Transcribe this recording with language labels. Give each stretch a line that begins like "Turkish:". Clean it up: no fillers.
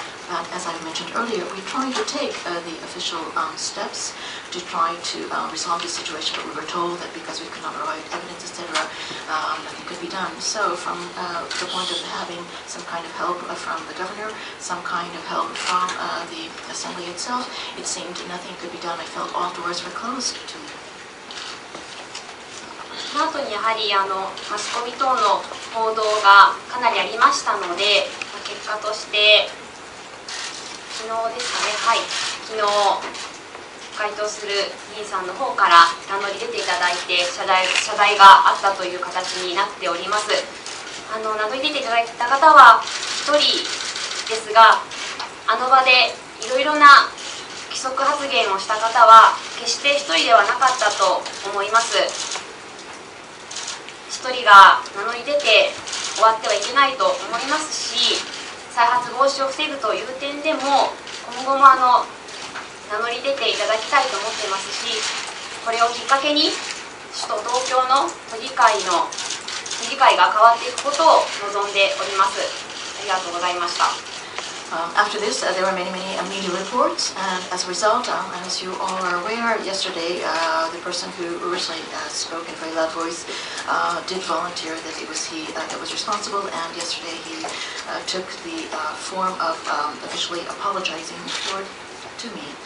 English: But as I mentioned earlier, we tried to take the official steps to try to resolve the situation, but we were told that because we could not provide evidence, etc., nothing could be done. So from the point of having some kind of help from the governor, some kind of help from the assembly itself, it seemed nothing could be done. I felt all doors were closed to me.
Japanese: その後にやはりマスコミ等の報道がかなりありましたので、結果として昨日ですかね、はい、昨日該当する議員さんの方から名乗り出ていただいて謝罪があったという形になっております。名乗り出ていただいた方は1人ですが、あの場でいろいろな規則発言をした方は決して1人ではなかったと思います。 1人が名乗り出て終わってはいけないと思いますし、再発防止を防ぐという点でも今後も名乗り出ていただきたいと思っていますし、これをきっかけに首都東京の都議会が変わっていくことを望んでおります。ありがとうございました。
English: After this, there were many media reports, and as a result, as you all are aware, yesterday the person who originally spoke in a very loud voice did volunteer that it was he that was responsible, and yesterday he took the form of officially apologizing to me.